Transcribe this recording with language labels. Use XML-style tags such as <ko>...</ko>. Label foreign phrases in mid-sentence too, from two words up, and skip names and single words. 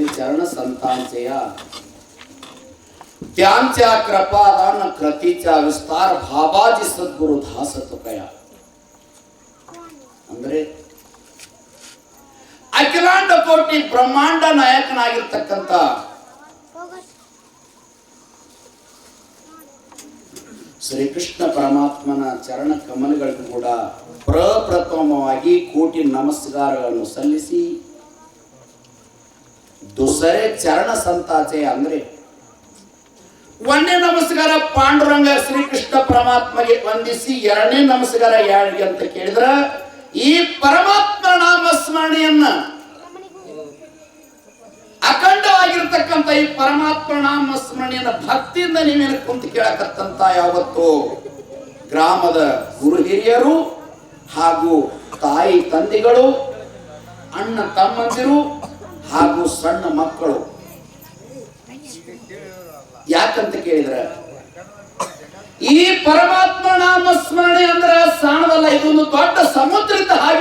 <mr>चरण संतांचया त्यांच्या कृपादान कृतीचा विस्तार भाबाजी सद्गुरु दास तुकया</mr> <kn>ಅಂದ್ರೆ ಅಖಿಲಾಂಡ ಕೋಟಿ ಬ್ರಹ್ಮಾಂಡ ನಾಯಕನಾಗಿರ್ತಕ್ಕಂತ ಶ್ರೀಕೃಷ್ಣ ಪರಮಾತ್ಮನ ಚರಣ ಕಮಲಗಳಿಗೂ ಕೂಡ ಪ್ರಪ್ರಥಮವಾಗಿ ಕೋಟಿ ನಮಸ್ಕಾರಗಳನ್ನು ಸಲ್ಲಿಸಿ</kn> <mr>दुसरे चरण संताचे</mr> <kn>ಅಂದ್ರೆ ಒಂದನೇ ನಮಸ್ಕಾರ ಪಾಂಡುರಂಗ ಶ್ರೀಕೃಷ್ಣ ಪರಮಾತ್ಮಗೆ ವಂದಿಸಿ ಎರಡನೇ ನಮಸ್ಕಾರ ಯಾರಿಗೆ ಅಂತ ಕೇಳಿದ್ರ ಈ ಪರಮಾತ್ಮ ನಾಮ ಸ್ಮರಣೆಯನ್ನ ಅಖಂಡವಾಗಿರತಕ್ಕಂತ ಈ ಪರಮಾತ್ಮ ನಾಮ ಸ್ಮರಣೆಯನ್ನ ಭಕ್ತಿಯಿಂದ ನೀವೇನು ಕುಂತು ಕೇಳಕತ್ತಂತ ಯಾವತ್ತು ಗ್ರಾಮದ ಗುರು ಹಿರಿಯರು ಹಾಗೂ ತಾಯಿ ತಂದೆಗಳು ಅಣ್ಣ ತಮ್ಮಂದಿರು ಹಾಗೂ ಸಣ್ಣ ಮಕ್ಕಳು ಯಾಕಂತ ಕೇಳಿದ್ರೆ ಈ ಪರಮಾತ್ಮ ನಾಮ ಸ್ಮರಣೆ ಅಂದ್ರ ಸಾಣವಲ್ಲ, ಇದೊಂದು ದೊಡ್ಡ ಸಮುದ್ರದ ಹಾಗೆ.</kn>